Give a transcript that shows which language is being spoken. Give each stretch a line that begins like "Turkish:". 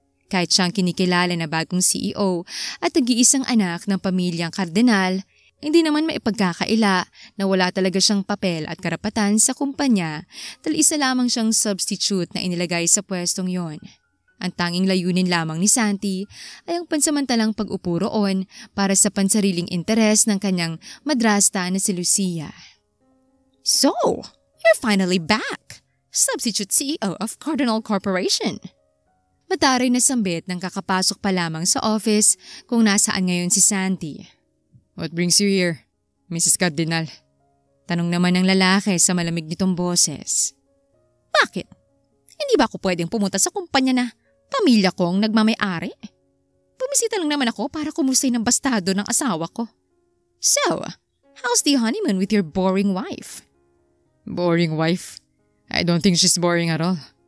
Filipino: Kahit siyang kinikilala na bagong CEO at nag-iisang anak ng pamilyang Cardinal, hindi naman maipagkakaila na wala talaga siyang papel at karapatan sa kumpanya dahil isa lamang siyang substitute na inilagay sa pwestong yon. Ang tanging layunin lamang ni Santi ay ang pansamantalang pag-upo roon para sa pansariling interes ng kanyang madrasta na si Lucia.
English: So, you're finally back! Substitute CEO of Cardinal Corporation.
Filipino: Mataray na sambit nang kakapasok pa lamang sa office kung nasaan ngayon si Santi.
English: What brings you here, Mrs. Cardinal?
Filipino: Tanong naman ng lalaki sa malamig nitong boses. Bakit? Hindi ba ako pwedeng pumunta sa kumpanya na pamilya kong nagmamay-ari? Bumisita lang naman ako para kumusay ng bastado ng asawa ko.
English: So, how's the honeymoon with your boring wife? Boring wife? I don't think she's boring at all.